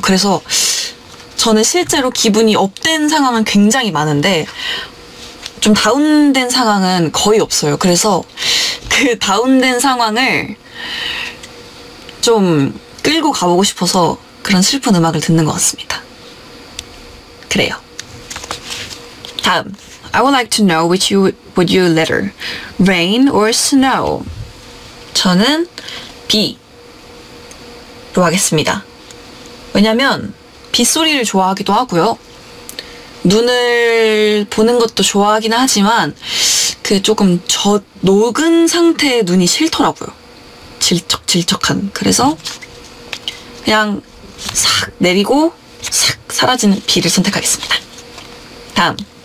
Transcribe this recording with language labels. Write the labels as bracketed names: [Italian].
[Korean] 그래서 저는 실제로 기분이 업된 상황은 굉장히 많은데 좀 다운된 상황은 거의 없어요. 그래서 그 다운된 상황을 좀 끌고 가보고 싶어서 그런 슬픈 음악을 듣는 것 같습니다. 그래요. 다음. [English] I would like to know which would you rather, rain or snow? [Korean] 저는 B로 하겠습니다. 왜냐면 빗소리를 좋아하기도 하고요. 눈을 보는 것도 좋아하긴 하지만 그 조금 녹은 상태의 눈이 싫더라고요. 질척질척한. 그래서 그냥 싹 내리고 싹 사라지는 B를 선택하겠습니다. 다음.